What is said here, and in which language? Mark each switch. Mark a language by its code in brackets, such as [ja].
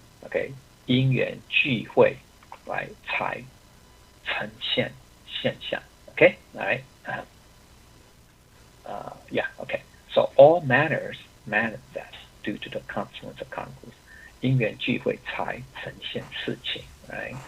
[zh] Okay, 因缘聚会 right 才呈现现象. [en] Okay, all right. Yeah, okay. So all matters manifest due to the confluence of confluence. [zh] 因缘聚会才呈现事情, right?